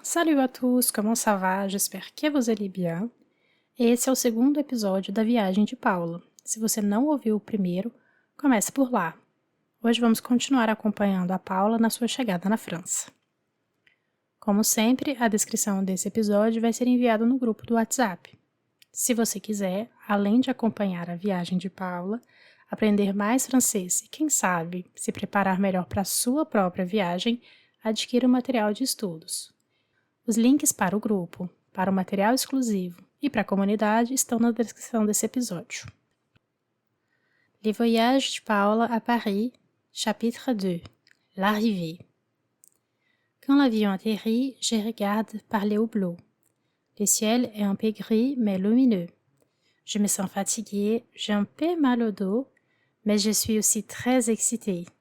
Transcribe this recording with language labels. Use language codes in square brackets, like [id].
[fr] Salut à tous, comment ça va? J'espero que vous allez bien. [pt] Esse é o segundo episódio da viagem de Paula. Se você não ouviu o primeiro, comece por lá. Hoje vamos continuar acompanhando a Paula na sua chegada na França. Como sempre, a descrição desse episódio vai ser enviada no grupo do WhatsApp. Se você quiser, além de acompanhar a viagem de Paula, aprender mais francês e, quem sabe, se preparar melhor para a sua própria viagem, adquira o material de estudos. Os links para o grupo, para o material exclusivo e para a comunidade estão na descrição desse episódio. [fr] Les voyages de Paula à Paris, chapitre 2, l'arrivée. Quand l'avion atterrit, je regarde par les hublots. Le ciel est un peu gris mais lumineux. Je me sens fatiguée, j'ai un peu mal au dos, mais je suis aussi très excitée.